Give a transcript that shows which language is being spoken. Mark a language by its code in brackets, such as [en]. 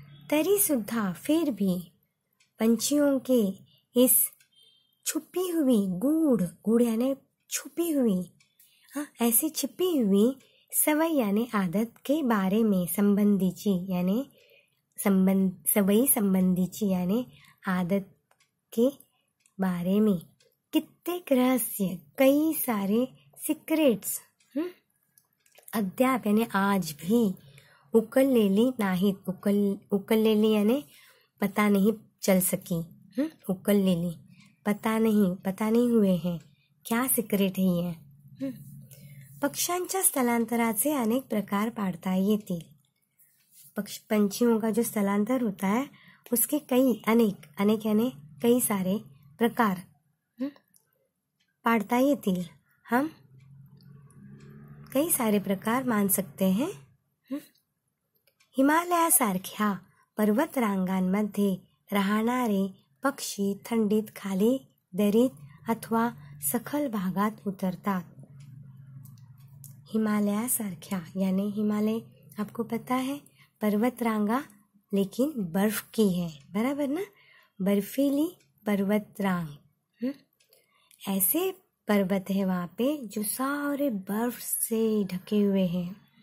[hi] तरी सुद्धा फिर भी पंछियों के इस छुपी हुई गूढ़ यानी छुपी हुई, ऐसी छिपी हुई सवय यानी आदत के बारे में संबंधीची यानी सवयी संबंधीची यानी आदत के बारे में कित्येक रहस्य, कई सारे सीक्रेट्स [mr] अद्याप यानी आज भी उकललेली नाहीत। [hi] उकललेली यानी पता नहीं चल सकी। उकललेली पता नहीं हुए हैं। क्या सिक्रेट है ये? [mr] पक्ष्यांच्या स्थलांतराचे अनेक प्रकार पाडता येतील। [hi] पंछियों का जो स्थलांतर होता है उसके अनेक यानी कई सारे [mr] प्रकार पाडता येतील। [hi] हम कई सारे प्रकार मान सकते हैं। [mr] हिमालयासारख्या पर्वतरांगांमध्ये राहणारे पक्षी थंडीत खाली दरीत अथवा सखल भागात उतरतात। [hi] हिमालयासारख्या यानी हिमालय आपको पता है पर्वतरांगा लेकिन बर्फ की है, बराबर ना, बर्फीली पर्वतरांग। ऐसे पर्वत है वहाँ पे जो सारे बर्फ से ढके हुए हैं।